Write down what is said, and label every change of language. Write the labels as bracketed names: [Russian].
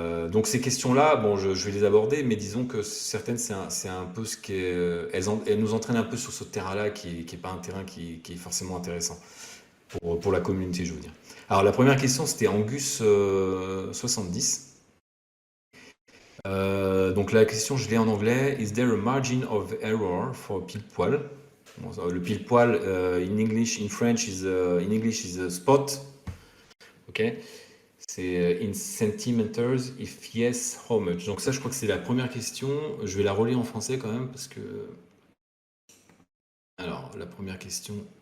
[French] Donc ces questions-là, bon, je vais les aborder, mais disons que certaines, c'est un peu ce elles nous entraînent un peu sur ce terrain-là qui est pas un terrain qui est forcément intéressant pour la communauté, je veux dire. Alors la première question, c'était Angus 70. Donc la question, je l'ai en anglais. [English] Is there a margin of error for pile poil? [French] Bon, le pile poil, [English] in French is a spot. Ok. [French] C'est [English] in centimeters, if yes, how much? [French] Donc ça, je crois que c'est la première question. Je vais la relire en français quand même, parce que... Alors, la première question...